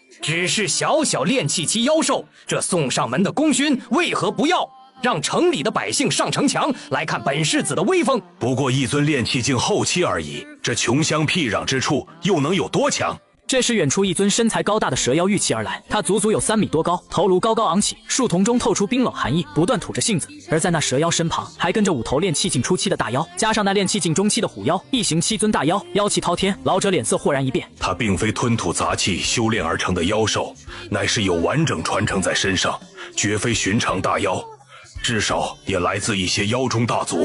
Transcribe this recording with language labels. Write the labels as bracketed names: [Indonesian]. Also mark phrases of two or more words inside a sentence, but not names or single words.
[Chinese] 只是小小練氣期妖獸，這宋上門的功勳為何不要？讓城裡的百姓上城牆來看本世子的威風。不過一尊練氣境後期而已，這窮鄉僻壤之處又能有多強？這時遠處一尊身材高大的蛇妖御騎而來，他足足有3米多高，頭顱高高昂起，樹瞳中透出冰冷寒意，不斷吐着信子。而在那蛇妖身旁還跟着5頭練氣境初期的大妖，加上那練氣境中期的虎妖，一行7尊大妖，妖氣滔天。老者臉色豁然一變，他並非吞吐雜氣修煉而成的妖獸，乃是有完整傳承在身上，絕非尋常大妖，至少也來自一些妖中大族。